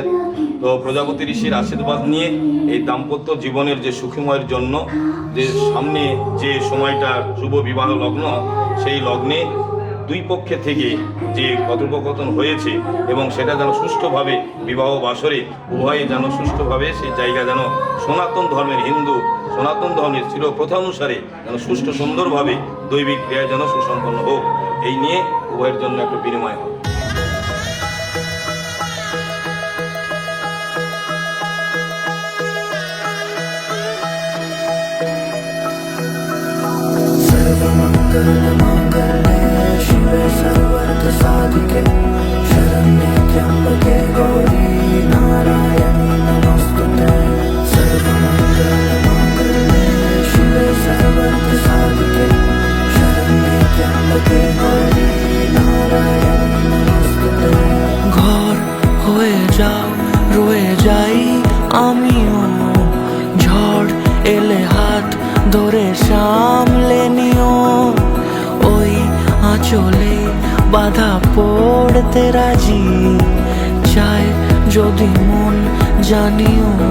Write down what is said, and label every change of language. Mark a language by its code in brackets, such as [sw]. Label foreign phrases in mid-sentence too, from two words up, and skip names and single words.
[bn] তো প্রজাপতি ঋষির আশীর্বাদ নিয়ে এই দাম্পত্য জীবনের যে সুখময়ের জন্য যে সামনে যে সময়টা শুভ বিবাহ লগ্ন, সেই লগ্নে দুই পক্ষে থেকে যে কথোপকথন হয়েছে এবং সেটা যেন সুষ্ঠুভাবে বিবাহ বাসরে উভয়ে যেন সুষ্ঠুভাবে সেই জায়গা যেন সনাতন ধর্মের হিন্দু সনাতন ধর্মের চির প্রথা অনুসারে যেন সুষ্ঠু সুন্দরভাবে দৈবিক ক্রিয়া যেন সুসম্পন্ন হোক, এই নিয়ে উভয়ের জন্য একটা বিনিময় হবে। [sa] शिवे सर्वार्थ साधिके शरण्ये त्र्यंबके गौरी नारायणी नमोस्तुते सर्वमंगलमांगल्ये शिवे सर्वार्थ साधिके शरण्ये त्र्यंबके गौरी नारायणी नमोस्तुते। [bn] ঘর হয়ে যাও রয়ে যাই আমিও, ঝড় এলে হাত ধরে সামলে নিও, ওই আঁচলে বাধা পড়তে রাজি, চায় যদি মন জানিও।